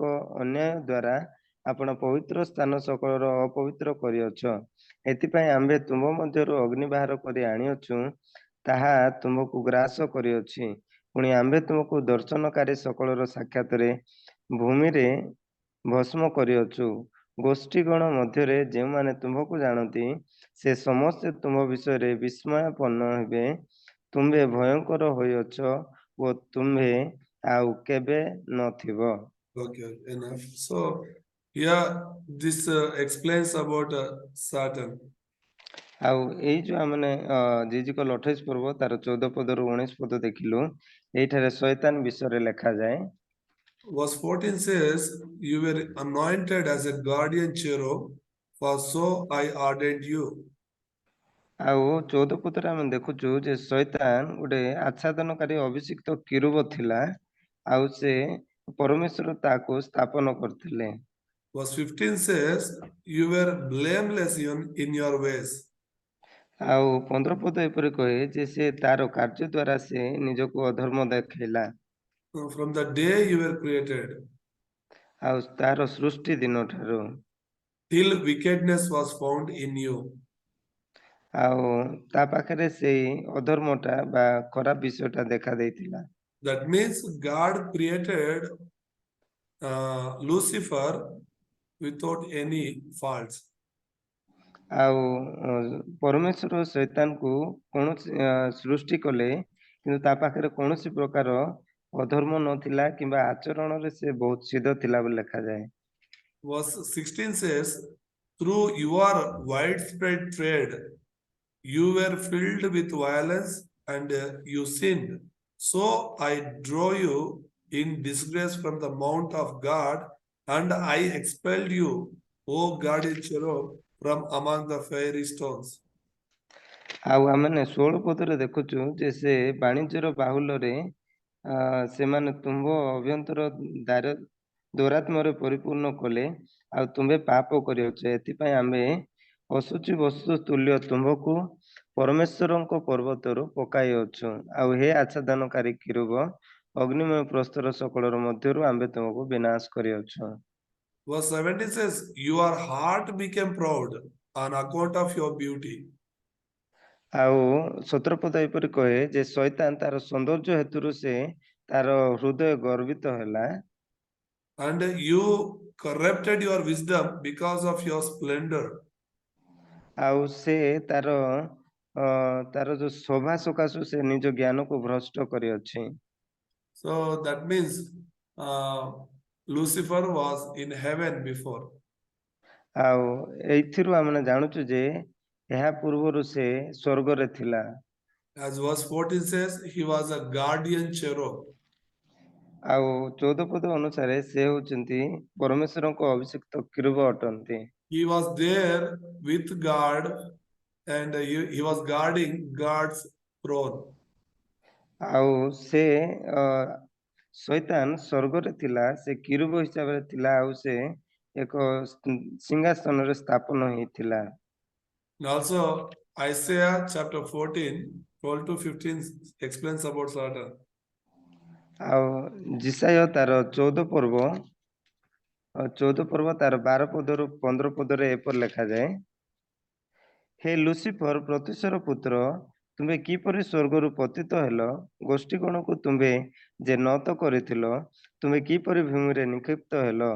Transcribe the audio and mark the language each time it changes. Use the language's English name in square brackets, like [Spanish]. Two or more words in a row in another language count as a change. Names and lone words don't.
[Odia] ଅନ୍ୟାୟ ଦ୍ୱାରା ଆପଣ ପବିତ୍ର ସ୍ଥାନ ସକଳର ଅପବିତ୍ର କରିଅଛ, ଏଥିପାଇଁ ଆମ୍ଭେ ତୁମ୍ଭ ମଧ୍ୟରୁ ଅଗ୍ନି ବାହାର କରି ଆଣିଅଛୁ, ତାହା ତୁମକୁ ଗ୍ରାସ କରିଅଛି, ପୁଣି ଆମ୍ଭେ ତୁମକୁ ଦର୍ଶନକାରୀ ସକଳର ସାକ୍ଷାତରେ ଭୂମିରେ ଭସ୍ମ କରିଅଛୁ, ଗୋଷ୍ଠୀଗଣ ମଧ୍ୟରେ ଯେଉଁମାନେ ତୁମ୍ଭକୁ ଜାଣନ୍ତି ସେ ସମସ୍ତେ ତୁମ୍ଭ ବିଷୟରେ ବିସ୍ମୟାପନ୍ନ ହେବେ, ତୁମ୍ଭେ ଭୟଙ୍କର ହୋଇଅଛ ଓ ତୁମ୍ଭେ ଆଉ କେବେ ନଥିବ। [English] Okay, enough. So, here this explains about Satan. [Odia] ଆଉ ଏଇ ଯୋଉ ଆମେ ଜିଜିକଲ 28 ପର୍ବ ତାର 14 ପଦରୁ 19 ପଦ ଦେଖିଲୁ, ଏଇଠାରେ ଶୈତାନ ବିଷୟରେ ଲେଖାଯାଏ। [English] Verse 14 says, you were anointed as a guardian cherub, for so I ordained you. [Odia] ଆଉ 14 ପଦରେ ଆମେ ଦେଖୁଛୁ ଯେ ଶୈତାନ ଗୋଟେ ଆଚ୍ଛାଦନକାରୀ ଅଭିଷିକ୍ତ କିରୁବ ଥିଲା, ଆଉ ସେ ପରମେଶ୍ୱର ତାକୁ ସ୍ଥାପନ କରିଥିଲେ। [English] Verse 15 says, you were blameless in your ways. [Odia] ଆଉ 15 ପଦ ଏପରି କହେ ଯେ ସେ ତାର କାର୍ଯ୍ୟ ଦ୍ୱାରା ସେ ନିଜକୁ ଅଧର୍ମ ଦେଖେଇଲା। [English] From the day you were created, [Odia] ଆଉ ତାର ସୃଷ୍ଟି ଦିନଠାରୁ [English] till wickedness was found in you. [Odia] ଆଉ ତା ପାଖରେ ସେଇ ଅଧର୍ମଟା ବା ଖରାପ ବିଷୟଟା ଦେଖା ଦେଇଥିଲା। [English] That means God created Lucifer without any faults. [Odia] ଆଉ ପରମେଶ୍ୱର ଶୈତାନକୁ କୌଣସି ସୃଷ୍ଟି କଲେ, କିନ୍ତୁ ତା ପାଖରେ କୌଣସି ପ୍ରକାର ଅଧର୍ମ ନଥିଲା କିମ୍ବା ଆଚରଣରେ ସେ ବହୁତ ସିଦ୍ଧ ଥିଲା ବୋଲି ଲେଖାଯାଏ। [English] Verse 16 says, through your widespread trade, you were filled with violence and you sinned. So I drove you in disgrace from the mount of God, and I expelled you, O guardian cherub, from among the fiery stones. [Odia] ଆଉ ଆମେ 16 ପଦରେ ଦେଖୁଛୁ ଯେ ସେ ବାଣିଜ୍ୟର ବାହୁଲ୍ୟରେ ସେମାନେ ତୁମ୍ଭ ଅଭ୍ୟନ୍ତର ଦୌରାତ୍ମ୍ୟରେ ପରିପୂର୍ଣ୍ଣ କଲେ, ଆଉ ତୁମ୍ଭେ ପାପ କରିଅଛ, ଏଥିପାଇଁ ଆମେ ଅଶୁଚି ବସ୍ତୁ ତୁଲ୍ୟ ତୁମ୍ଭକୁ ପରମେଶ୍ୱରଙ୍କ ପର୍ବତରୁ ପକାଇଅଛୁ, ଆଉ ହେ ଆଚ୍ଛାଦନକାରୀ କିରୁବ, ଅଗ୍ନିମୟ ପ୍ରସ୍ତର ସକଳର ମଧ୍ୟରୁ ଆମ୍ଭେ ତୁମକୁ ବିନାଶ କରିଅଛୁ। [English] Verse 17 says, your heart became proud on account of your beauty. [Odia] ଆଉ 17 ପଦ ଏପରି କହେ ଯେ ଶୈତାନ ତାର ସୌନ୍ଦର୍ଯ୍ୟ ହେତୁରୁ ସେ ତାର ହୃଦୟ ଗର୍ବିତ ହେଲା, [English] and you corrupted your wisdom because of your splendor. [Odia] ଆଉ ସେ ତାର ତାର ଯୋଉ ଶୋଭା ସକାଶୁ ସେ ନିଜ ଜ୍ଞାନକୁ ଭ୍ରଷ୍ଟ କରିଅଛି। [English] So that means Lucifer was in heaven before. [Odia] ଆଉ ଏଇଥିରୁ ଆମେ ଜାଣୁଛୁ ଯେ ଏହା ପୂର୍ବରୁ ସେ ସ୍ୱର୍ଗରେ ଥିଲା। [English] As verse 14 says, he was a guardian cherub. [Odia] ଆଉ 14 ପଦ ଅନୁସାରେ ସେ ହେଉଛନ୍ତି ପରମେଶ୍ୱରଙ୍କ ଅଭିଷିକ୍ତ କିରୁବ ଅଟନ୍ତି। [English] He was there with God and he was guarding God's throne. [Odia] ଆଉ ସେ ଶୈତାନ ସ୍ୱର୍ଗରେ ଥିଲା, ସେ କିରୁବ ହିସାବରେ ଥିଲା, ଆଉ ସେ ଏକ ସିଂହାସନରେ ସ୍ଥାପନ ହେଇଥିଲା। [English] And also Isaiah chapter 14, 12 to 15 explains about Satan. [Odia] ଆଉ ଜିସାୟ ତାର 14 ପର୍ବ ତାର 12 ପଦରୁ 15 ପଦରେ ଏପରି ଲେଖାଯାଏ, ହେ ଲୁସିଫର ପ୍ରତିଶର ପୁତ୍ର, ତୁମେ କିପରି ସ୍ୱର୍ଗରୁ ପତିତ ହେଲ, ଗୋଷ୍ଠୀଗଣକୁ ତୁମେ ଯେ নত କରିଥିଲ, ତୁମେ କିପରି ଭୂମିରେ ନିକ୍ଷିପ୍ତ ହେଲ।